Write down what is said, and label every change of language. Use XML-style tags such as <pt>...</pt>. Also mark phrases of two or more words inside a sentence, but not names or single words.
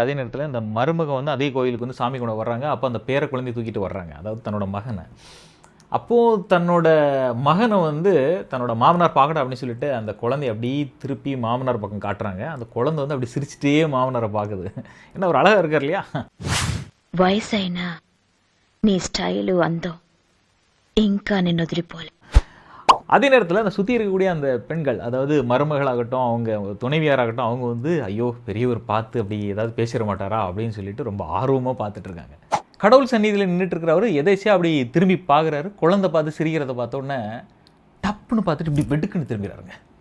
<ta>அதே நேரத்தில் இந்த மருமக வந்து அதே கோயிலுக்கு வந்து சாமி கும்பிட வர்றாங்க. அப்போ அந்த பேர குழந்தைய தூக்கிட்டு வர்றாங்க, அதாவது தன்னோட மகனை. அப்போது தன்னோட மகனை வந்து தன்னோட மாமனார் பார்க்கணும் அப்படின்னு சொல்லிட்டு அந்த குழந்தைய அப்படி திருப்பி மாமனார் பக்கம் காட்டுறாங்க. அந்த குழந்தை வந்து அப்படி சிரிச்சுட்டே மாமனாரை பார்க்குது. என்ன ஒரு அழகாக இருக்கார் இல்லையா?</ta> <te>వయసైనా నీ స్టైలు అందం ఇంకా నిన్ను వదిలిపోలే.</te> <ta>அதே நேரத்தில் அந்த சுற்றி இருக்கக்கூடிய அந்த பெண்கள், அதாவது மருமகளாகட்டும் அவங்க துணைவியாராகட்டும், அவங்க வந்து ஐயோ பெரியவர் பார்த்து அப்படி ஏதாவது பேசிட மாட்டாரா அப்படின்னு சொல்லிட்டு ரொம்ப ஆர்வமாக பார்த்துட்டு இருக்காங்க. கடவுள் சந்நிதியில் நின்றுட்டு இருக்கிறவர் எதாச்சும் அப்படி திரும்பி பார்க்குறாரு. குழந்தை பார்த்து சிரிக்கிறத பார்த்தோன்னே டப்புன்னு பார்த்துட்டு இப்படி வெட்டுக்குன்னு திரும்பிடுறாருங்க.</ta>